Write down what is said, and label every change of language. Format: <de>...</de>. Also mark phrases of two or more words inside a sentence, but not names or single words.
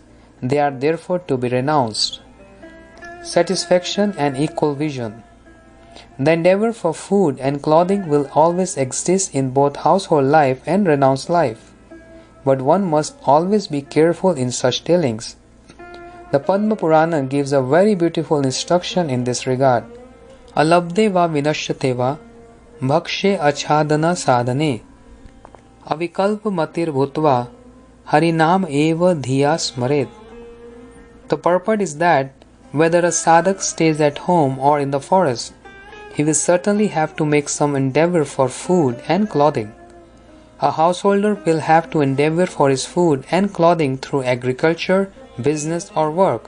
<en>They are therefore to be renounced. Satisfaction and equal vision. The endeavor for food and clothing will always exist in both household life and renounced life. But one must always be careful in such dealings. The Padma Purana gives a very beautiful instruction in this regard.</en> <sa>अलब्धे वा विनश्यते वा भक्षे आच्छादन साधने अविकल्प मतिर् भूत्वा हरिनाम एव धिया स्मरेत्.</sa> <en>The purport is that whether a sadhak stays at home or in the forest, he will certainly have to make some endeavor for food and clothing. A householder will have to endeavor for his food and clothing through agriculture, business or work.</en>